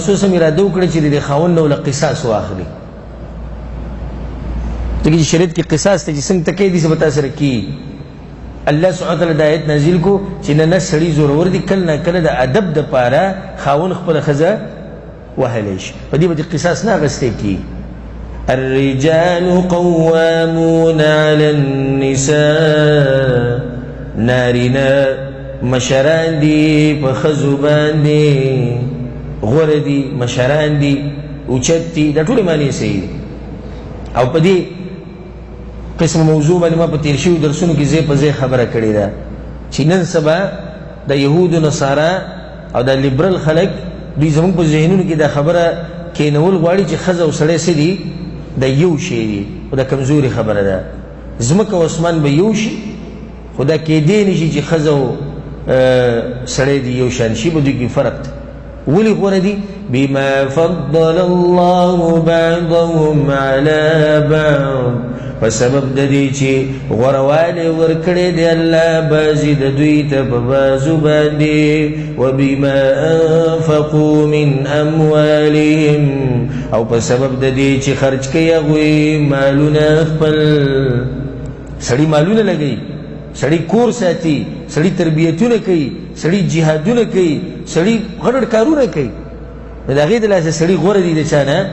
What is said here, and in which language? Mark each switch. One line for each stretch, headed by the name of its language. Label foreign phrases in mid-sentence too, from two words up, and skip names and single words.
Pashto: رسول
Arabic: صلی الله علیه وسلم
Pashto: اراده وکړه چې د دې خاوند نه له قصاص واخلي. ځکه چې شریعت کې قصاص ته چې څنګه ته کوي داسې به تا سره کېږي.
Arabic: الله سبحانه وتعالی
Pashto: د آیت نازل کو چې نه سړي زورور دي، کله نه کله د ادب دپاره خاوند خپله ښځه وهلی شي، په دې به د قصاص نه اخیستی کېږي.
Arabic: الرجال قوامون على النساء،
Pashto: نارینه مشران دي په ښځو باندې، غوره دي، مشران دي، اوچت دي، دا ټولې معنی صحیح دي. او په دې قسم موضوع باندې ما په تیر شوي درسونو کې ځای په ځای خبره کړې ده چې نن سبا د یهودو نصارا او د لیبرل خلک دوی زموږ په ذهنونو کې دا خبره کېنول غواړي چې ښځه او سړی څه دي، د یو شی دي، خو دا کمزوري خبره ده. ځمکه او اسمان به یو شي، خو دا کېدی نه شي چې ښځه او سړی دي یو شان شي، به دوی کې فرق دی. ولې غوره دي؟
Arabic: بما فضل الله بعضهم على بعض،
Pashto: په سبب د دې چې غوروالی ورکړی دی الله بعضې د دوی ته په بعضو باندې،
Arabic: وبما انفقوا من اموالهم،
Pashto: او په سبب د دې چې خرج کوي هغوی مالونه خپل. سړي مالونه لګوي، سړي کور ساتي، سړي تربیتونه کوي، سړي جهادونه کوي، سړي غټ کارونه کوي، د هغې د لاسه سړي غوره دي د چا نه؟